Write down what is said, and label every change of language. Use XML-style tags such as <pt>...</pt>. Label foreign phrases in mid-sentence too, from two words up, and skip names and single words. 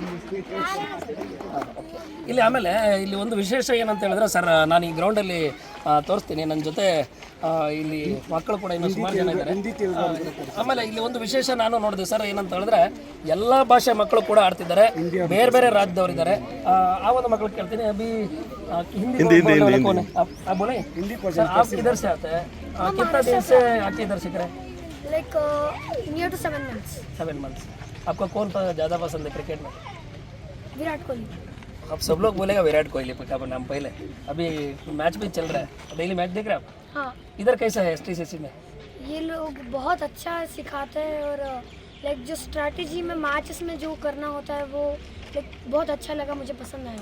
<kn>ಇಲ್ಲಿ ಆಮೇಲೆ ಇಲ್ಲಿ ಒಂದು ವಿಶೇಷ ಏನಂತ ಹೇಳಿದ್ರೆ ಸರ್, ನಾನು ಈ ಗ್ರೌಂಡಲ್ಲಿ ತೋರಿಸ್ತೀನಿ. ನನ್ನ ಜೊತೆ ಇಲ್ಲಿ ಮಕ್ಕಳು ಕೂಡ ಇನ್ನೂ ಸುಮಾರು ಜನ ಇದ್ದಾರೆ. ಆಮೇಲೆ ಇಲ್ಲಿ ಒಂದು ವಿಶೇಷ ನಾನು ನೋಡಿದೆ ಸರ್, ಏನಂತ ಹೇಳಿದ್ರೆ ಎಲ್ಲ ಭಾಷೆ ಮಕ್ಕಳು ಕೂಡ ಆಡ್ತಿದ್ದಾರೆ, ಬೇರೆ ಬೇರೆ ರಾಜ್ಯದವರಿದ್ದಾರೆ. ಆ ಒಂದು ಮಕ್ಕಳು ಕೇಳ್ತೀನಿ,</kn> <hi>ಅಭಿ हिंदी बोले आप किधर से आते हैं? कितना दिन से आके इधर सीख रहे हैं?</hi> <en>Like near to 7 months. 7 months.</en> <hi>आपको कौन ज़्यादा पसंद है क्रिकेट में? विराट कोहली. अब सब लोग बोलेगा विराट कोहली का नाम पहले. अभी मैच भी चल रहा है, डेली मैच देख रहे हैं आप? हाँ. इधर कैसा है STCC में? ये लोग बहुत अच्छा सिखाते हैं और लाइक जो स्ट्रैटेजी में मैचेस में जो करना होता है वो लाइक बहुत अच्छा लगा, मुझे पसंद आया।</hi>